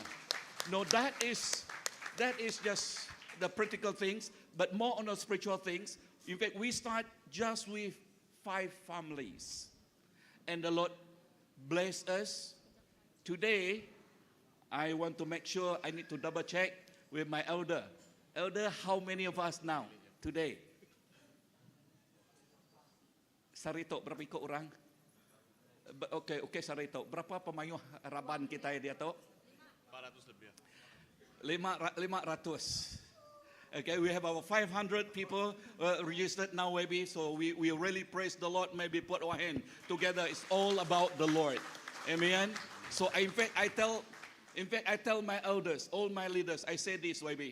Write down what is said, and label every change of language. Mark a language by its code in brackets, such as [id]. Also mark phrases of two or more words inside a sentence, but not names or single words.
[en] No, that is just the practical things, but more on the spiritual things. In fact, we start just with 5 families, and the Lord bless us. Today, I want to make sure, I need to double check with my elder. Elder, how many of us now, today? [iba] Sarito, berapa ikut orang? Okay, Sarito. Berapa pemayuh raban kita dia tu? 400 lebih. 500. [en] Okay, we have about 500 people registered now, maybe. So we really praise the Lord. Maybe put our hand together. It's all about the Lord. Amen. So in fact, I tell my elders, all my leaders, I say this, maybe.